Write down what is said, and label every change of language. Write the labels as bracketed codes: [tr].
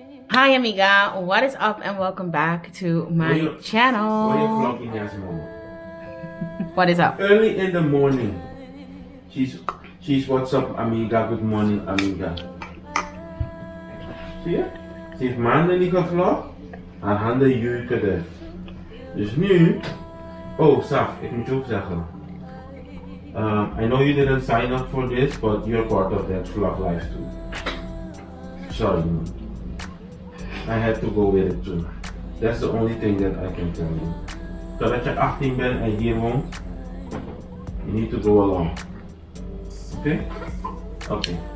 [en] Hi amiga, what is up and welcome back to my channel. What are you vlogging as mama? What is up? Early in the morning. She's what's up amiga, good morning amiga. [nl] Zie je? Ze heeft maanden niet gevlogd. Haar handen jeuken er. Dus nu... Oh Saf, ik moet je ook zeggen. [en] I know you didn't sign up for this, but you're part of that vlog life too. Sorry man. I had to go with it too. That's the only thing that I can tell you. [nl] Zodat je 18 bent en hier woont, [en] you need to go along. Okay? Okay.